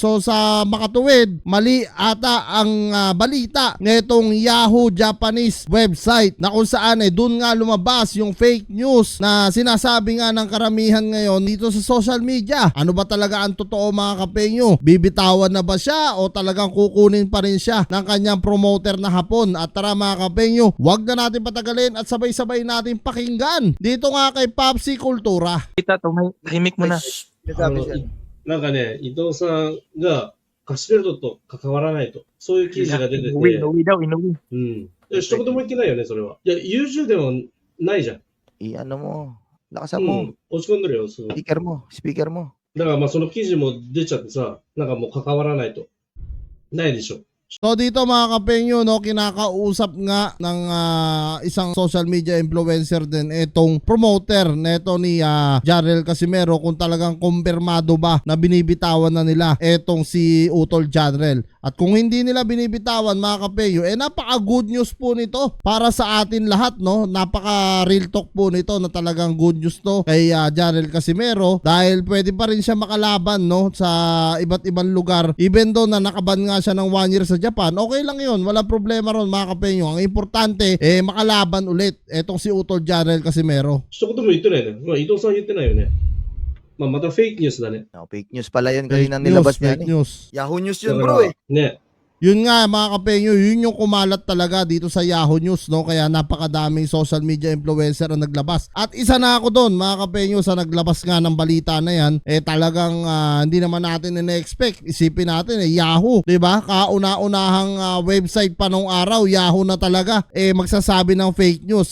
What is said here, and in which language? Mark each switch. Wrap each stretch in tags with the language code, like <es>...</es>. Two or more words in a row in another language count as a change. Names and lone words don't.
<tl>So sa makatuwid, mali ata ang balita netong Yahoo</tl> <en>Japanese website,</en> <tl>na kung saan ay dun nga lumabas yung</tl> <en>fake news</en> <tl>na sinasabi nga ng karamihan ngayon dito sa</tl> <en>social media.</en> <tl>Ano ba talaga ang totoo mga kapenyo? Bibitawan na ba siya o talagang kukunin pa rin siya ng kanyang promoter na Hapon? At tara mga kapenyo, wag na natin patagalin at sabay-sabay natin pakinggan dito nga kay Papsi Kultura. Kita to, may tahimik mo na.</tl> <ja>なんかね、伊藤さんがカシベルトと関わらないと、そういう記事が出てて、</ja> <tl>Inuwi daw, inuwi.</tl> <ja>うん。一言も言ってないよね、それは。いや、優秀でもないじゃん。</ja> <tl>I-ano mo, lakasan mo,</tl> <ja>落ち込んでるよ、すごい。</ja> <tl>speaker mo.</tl> <ja>だからまあその記事も出ちゃってさ、なんかもう関わらないと。ないでしょ。</ja> <tl>So dito mga kapenyo, no, kinakausap nga ng isang</tl> <en>social media influencer</en> <tl>din itong promoter neto ni Janel Casimero kung talagang kumpirmado ba na binibitawan na nila etong si Utol Janel. At kung hindi nila binibitawan mga kapenyo, napaka</tl> <en>good news</en> <tl>po nito para sa atin lahat, no. Napaka</tl> <en>real talk</en> <tl>po nito na talagang</tl> <en>good news</en> <tl>to kay Janel Casimero, dahil pwede pa rin siya makalaban, no, sa iba't ibang lugar.</tl> <en>Even though</en> <tl>na nakaban nga siya ng 1 year sa Japan, okay lang yun, walang problema ron mga kapenyo. Ang importante makalaban ulit etong si Utol Janel Casimero.</tl> <ja>一言も言ってないね。まあ伊藤さん言ってないよね。まあまたフェイクニュースだね。</ja> <en>Fake news</en> <tl>pala yun Fake kanina news, nilabas niya.</tl> <en>fake news.</en> <tl>Yahoo News</tl> <ja>だ</ja> <tl>yun</tl> <ja>か</ja> <tl>bro</tl> <ja>ら</ja> <tl>eh.</tl> <ja>ね。</ja> <tl>Yun nga mga kapenyo, yun yung kumalat talaga dito sa Yahoo News, no? Kaya napakadaming</tl> <en>social media influencer</en> <tl>ang naglabas. At isa na ako doon mga kapenyo sa naglabas nga ng balita na yan. Talagang hindi naman natin na-expect. Isipin natin Yahoo, 'di ba? Kauna-unahang website pa nung araw, Yahoo na talaga magsasabi ng</tl> <en>fake news.</en>